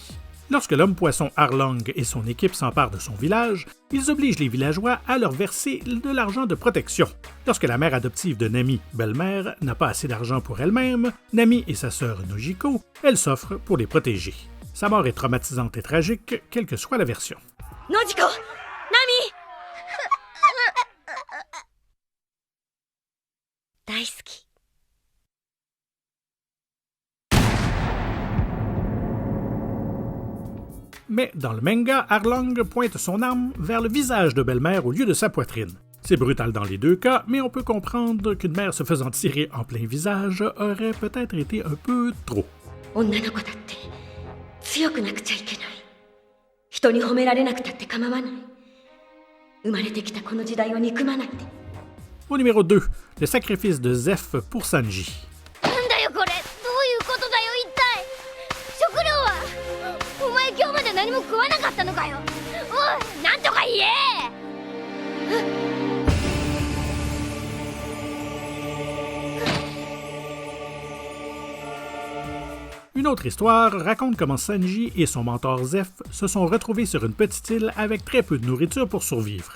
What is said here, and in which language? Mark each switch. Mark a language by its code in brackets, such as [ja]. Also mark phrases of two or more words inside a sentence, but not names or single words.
[fr] Lorsque l'homme-poisson Arlong et son équipe s'emparent de son village, ils obligent les villageois à leur verser de l'argent de protection. Lorsque la mère adoptive de Nami, Belle-Mère, n'a pas assez d'argent pour elle-même, Nami et sa sœur Nojiko, elle s'offre pour les protéger. Sa mort est traumatisante et tragique, quelle que soit la version. Nojiko! [ja] Nami! 大好き [fr] Mais dans le manga, Arlong pointe son arme vers le visage de Belle-Mère au lieu de sa poitrine. C'est brutal dans les deux cas, mais on peut comprendre qu'une mère se faisant tirer en plein visage aurait peut-être été un peu trop. [ja] 女の子だって強くなくちゃいけない人に褒められなくたって構わない生まれてきたこの時代を憎まないで [fr] Au numéro 2, le sacrifice de Zeph pour Sanji. [ja] なんだよこれどういうことだよ一体食料はお前今日まで何も食わなかったのかよおいなんとか言え [fr] Une autre histoire raconte comment Sanji et son mentor Zeph se sont retrouvés sur une petite île avec très peu de nourriture pour survivre.